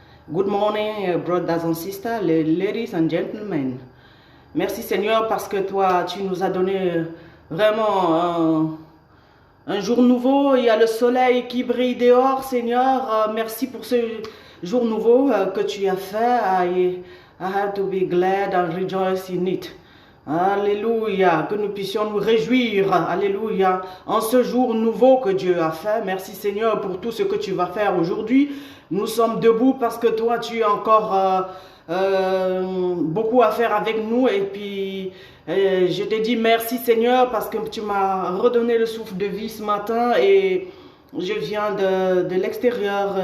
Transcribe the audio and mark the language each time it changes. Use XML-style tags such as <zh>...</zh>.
<en>Good morning, brothers and sisters, ladies and gentlemen.</en> <fr>Merci Seigneur parce que toi, tu nous as donné vraiment un jour nouveau. Il y a le soleil qui brille dehors, Seigneur. Merci pour ce jour nouveau que tu as fait.</fr> <en>I have to be glad and rejoice in it.</en> <fr>Alléluia, que nous puissions nous réjouir, alléluia, en ce jour nouveau que Dieu a fait. Merci Seigneur pour tout ce que tu vas faire aujourd'hui. Nous sommes debout parce que toi, tu as encore beaucoup à faire avec nous. Et puis, je te dis merci Seigneur parce que tu m'as redonné le souffle de vie ce matin et je viens de l'extérieur.</fr>